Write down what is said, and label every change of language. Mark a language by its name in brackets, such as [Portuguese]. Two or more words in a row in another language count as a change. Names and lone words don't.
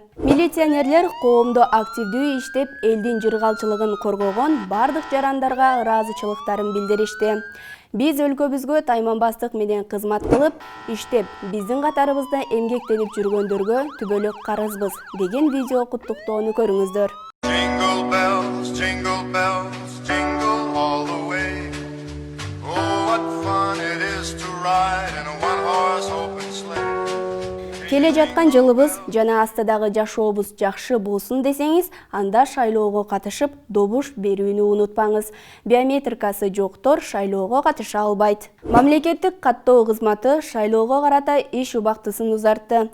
[Kyrgyz] Милиционерлер коомдо активдүү иштеп, элдин жыргалчылыгын коргогон бардык жарандарга ыраазычылыктарын билдиришти. Биз өлкөбүзгө тайманбастык менен кызмат кылып, иштеп, биздин катарыбызда эмгектенип жүргөндөргө түбөлүк карызбыз деген видео куттуктоону көрүңүздөр. [English] Jingle bells, jingle bells, jingle all the way. Oh, what fun it is to ride in a one-horse open sleigh. [Kyrgyz] Келе жаткан жылыбыз жана астыдагы жашообуз жакшы болсун десеңиз, анда шайлоого катышып, добуш берүүнү унутпаңыз. Биометрикасы жоктор шайлоого катыша албайт. Мамлекеттик каттоо кызматы шайлоого карата иш убактысын узартты.